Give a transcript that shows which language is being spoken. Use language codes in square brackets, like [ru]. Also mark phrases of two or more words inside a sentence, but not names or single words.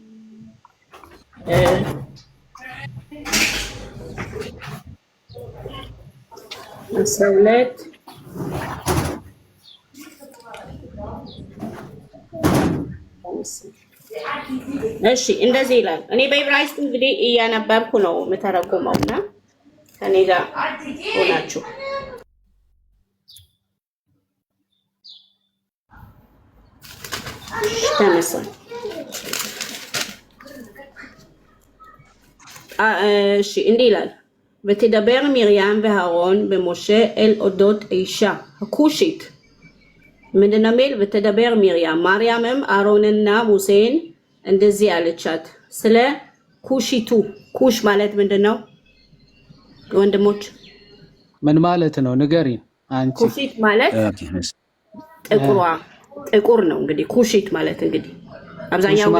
[am] 12 እሺ እንደዚህ ይላል። እኔ በዕብራይስጥ እንግዲህ እያነበብኩ ነው የምተረጉመውና ከኔ ጋር ሆናችሁ ተነሳ። እሺ እንዲህ ይላል [he] ותדבר מרים והארון במשה אל אודות אישה הכושית [am] ምንድነው የሚል [he] ותדבר מרים [am] ማርያምም አሮንና ሙሴን እንደዚህ አለቻት ስለ ኩሺቱ ኩሽ ማለት ምንድነው ወንድሞች ምን ማለት ነው ንገሪን አንቺ ኩሺት ማለት ጥቁር ነው እንግዲህ ኩሺት ማለት እንግዲህ አብዛኛው ጊዜ